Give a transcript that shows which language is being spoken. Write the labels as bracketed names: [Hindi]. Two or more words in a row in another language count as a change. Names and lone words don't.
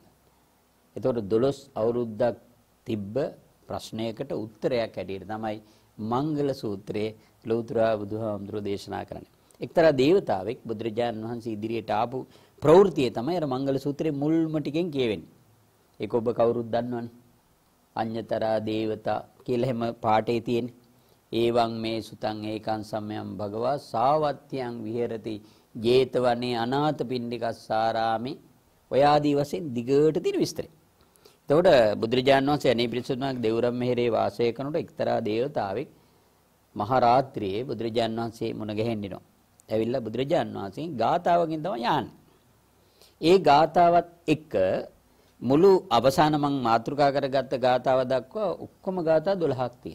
[Sinhala] එතකොට 12 අවුරුද්දක් තිබ්බ ප්‍රශ්නයකට උත්තරයක් ඇටියට තමයි මංගල සූත්‍රයේ ලෝතර බුදුහාමුදුරෝ දේශනා කරන්නේ. එක්තරා දේවතාවෙක් බුදුරජාණන් වහන්සේ ඉදිරියට ආපු ප්‍රවෘත්තිය තමයි අර මංගල සූත්‍රයේ මුල්ම ටිකෙන් කියවෙන්නේ. ඒක ඔබ කවුරුත් දන්නවනේ. [Pali] අඤ්ඤතරා දේවතා [Sinhala] කියලා හැම පාඩේ තියෙන්නේ. [Pali] ඒවං මේ සුතං ඒකං සම්යම් භගවා සාවත්‍යං විහෙරති ජේතවනේ අනාථපිණ්ඩිකස්සාරාමේ [Sinhala] ඔය ආදී වශයෙන් දිගට තියෙන විස්තරය. එතකොට බුදුරජාණන් වහන්සේ අනේ පිරිසුදුනාගේ දෙවුරම් මෙහෙරේ වාසය කරනකොට එක්තරා දේවතාවෙක් මහ රාත්‍රියේ බුදුරජාණන් වහන්සේ මුණ ගැහෙන්නිනවා. ඇවිල්ලා බුදුරජාණන් වහන්සේ ගාතාවකින් තමයි යන්නේ. ඒ ගාතාවත් එක්ක මුළු අවසාන මං මාතෘකා කරගත්ත ගාතාව දක්වා ඔක්කොම ගාථා 12ක් තියෙනවා.